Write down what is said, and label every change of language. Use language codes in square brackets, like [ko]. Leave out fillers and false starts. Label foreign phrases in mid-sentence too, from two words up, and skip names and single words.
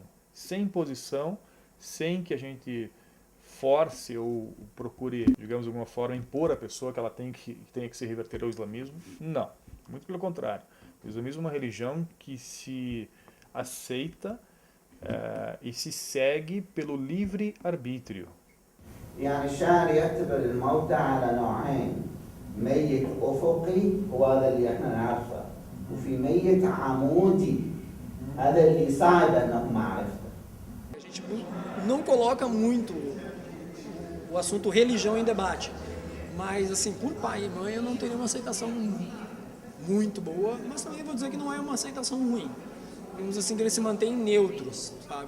[pt] Sem imposição, sem que a gente force ou procure, digamos de alguma forma, impor à pessoa que ela tenha que se reverter ao islamismo. Não, muito pelo contrário. O islamismo é uma religião que se aceita e se segue pelo livre arbítrio. [ar] يعني الشاعر يعتبر الموتى على نوعين، ميت أفقي وهذا اللي احنا نعرفه، وفي ميت عمودي هذا اللي صعب أنه معرفته. [pt] A gente não coloca muito o assunto religião em debate, mas assim, por pai e mãe eu não teria uma aceitação muito boa, mas também vou dizer que não é uma aceitação ruim. Digamos assim, que eles se mantêm neutros, sabe?